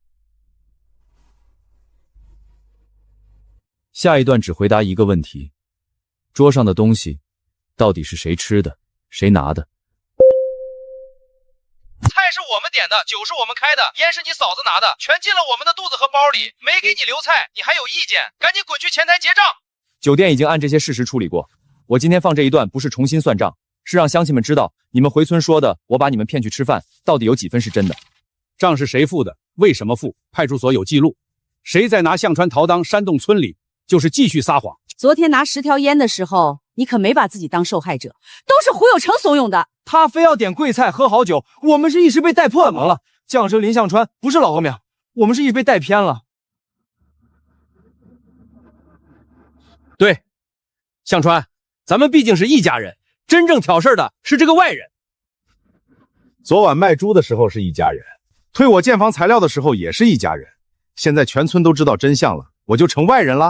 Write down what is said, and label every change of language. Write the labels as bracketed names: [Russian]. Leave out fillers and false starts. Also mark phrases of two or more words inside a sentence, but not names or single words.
[Chinese] 下一段只回答一個問題：桌上的東西到底是誰吃的，誰拿的？菜是我們點的，酒是我們開的，煙是你嫂子拿的，全進了我們的肚子和包裡，沒給你留菜，你還有意見？趕緊滾去前台結賬。酒店已經按這些事實處理過，我今天放這一段不是重新算賬，是讓鄉親們知道你們回村說的我把你們騙去吃飯，到底有幾分是真的。賬是誰付的，為什麼付，派出所有記錄。誰在拿向川逃當煽動村裡，就是繼續撒謊。昨天拿10條煙的時候，你可沒把自己當受害者，都是胡有成慫恿的。他非要點貴菜喝好酒，我們是一時被帶破了。將聲林向川不是老革命，我們是一時被帶偏了。對，向川，咱們畢竟是一家人，真正挑事的是這個外人。昨晚賣豬的時候是一家人，退我建房材料的時候也是一家人，現在全村都知道真相了，我就成外人了。